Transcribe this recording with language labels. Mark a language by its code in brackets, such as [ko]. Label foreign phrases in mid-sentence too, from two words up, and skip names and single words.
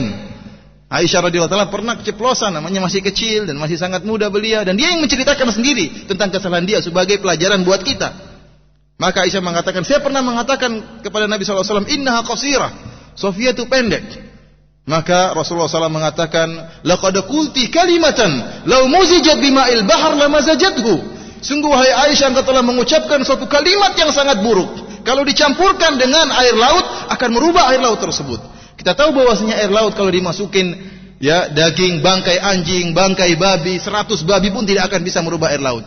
[id] Aisyah [ar] رضي الله تعالى [id] pernah keceplosan, namanya masih kecil dan masih sangat muda belia, dan dia yang menceritakan sendiri tentang kesalahan dia sebagai pelajaran buat kita. Maka Aisyah mengatakan, saya pernah mengatakan kepada Nabi SAW, [ar] إنها قصيرة, [id] Sofiyah itu pendek. Maka Rasulullah SAW mengatakan, [ar] لقد قلت كلمة لو مزجت بماء البحر لمزجته. [id] Sungguh wahai Aisyah, engkau telah mengucapkan suatu kalimat yang sangat buruk. Kalau dicampurkan dengan air laut akan merubah air laut tersebut. Kita tahu bahwasanya air laut kalau dimasukin, ya, daging, bangkai anjing, bangkai babi, 100 babi pun tidak akan bisa merubah air laut.